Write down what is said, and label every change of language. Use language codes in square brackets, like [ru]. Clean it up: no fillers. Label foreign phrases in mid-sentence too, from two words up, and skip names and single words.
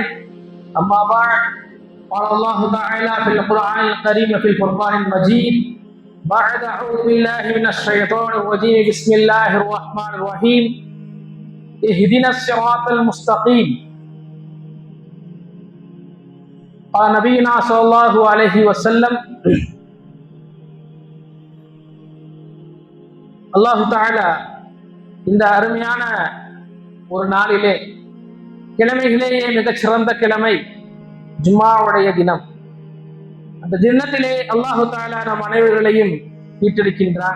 [ar] أما بعد، قال الله تعالى في القرآن الكريم في الفرقان المجيد بعد أعوذ بالله من الشيطان الرجيم بسم الله الرحمن الرحيم اهدنا الصراط المستقيم. قال نبينا صلى الله عليه وسلم الله تعالى [ta] இந்த அருமையான ஒரு நாளிலே, கிழமைகளிலேயே மிகச் சிறந்த கிழமை ஜும்மாவுடைய தினம். அந்த தினத்திலே [ar] الله تعالى [ta] நம் அனைவர்களையும் ஈட்டெடுக்கின்றான்.